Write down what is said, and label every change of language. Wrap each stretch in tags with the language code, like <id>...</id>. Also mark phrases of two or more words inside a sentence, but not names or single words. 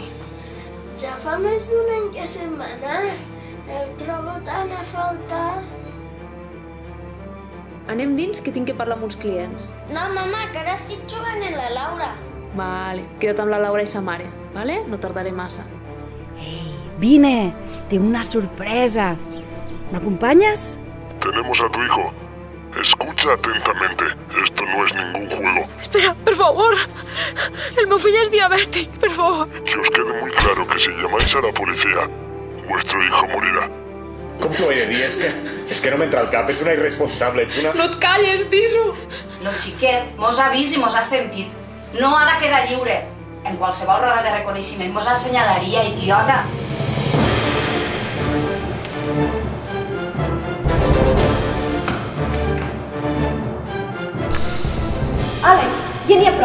<ca>Ja fa més d'un any que se'n va anar. El trobo tant a faltar. Anem dins, que tinc que parlar amb uns clients. No, mama, que ara estic jugant amb la Laura. Vale, queda't amb la Laura i sa mare, vale? No tardaré massa. Vine,</ca> <es>tengo una sorpresa. ¿Me acompañas? Tenemos a tu hijo. Escucha atentamente. Esto no es ningún juego. Espera,</es> <ca>per favor. El meu fill és diabètic, per favor.</ca> <es>Que os quede muy claro que si llamáis a la policía, vuestro hijo morirà.</es> <ca>Com t'ho he de dir? És que no m'entra al cap, ets una irresponsable, ets una... No et calles, dis-ho. Lo xiquet mos ha vist i mos ha sentit. No ha de quedar lliure. En qualsevol roda de reconeixement mos assenyalaria, idiota. Àlex, ja n'hi ha prou.</ca>